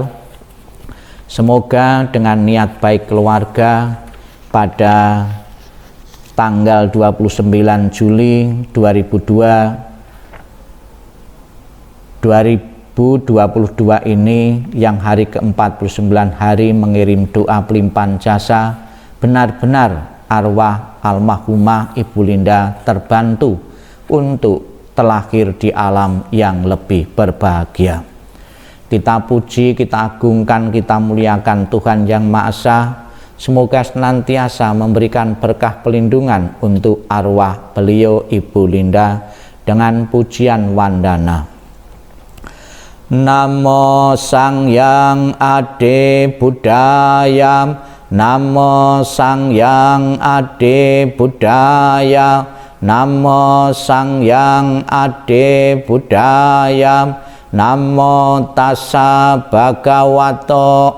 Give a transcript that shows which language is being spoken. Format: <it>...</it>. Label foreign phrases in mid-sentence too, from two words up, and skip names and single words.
<id>Semoga dengan niat baik keluarga pada tanggal 29 Juli 2022 ini, yang hari ke-49 hari mengirim doa pelimpahan jasa, benar-benar arwah almarhumah Ibu Linda terbantu untuk terlahir di alam yang lebih berbahagia. Kita puji, kita agungkan, kita muliakan Tuhan Yang Maha Esa. Semoga senantiasa memberikan berkah pelindungan untuk arwah beliau Ibu Linda dengan pujian wandana.</id> <pi>Namo Sangyang Ade Buddhaya, Namo Sangyang Ade Buddhaya, Namo Sangyang Ade Buddhaya, Namo Tassa Bhagavato</pi>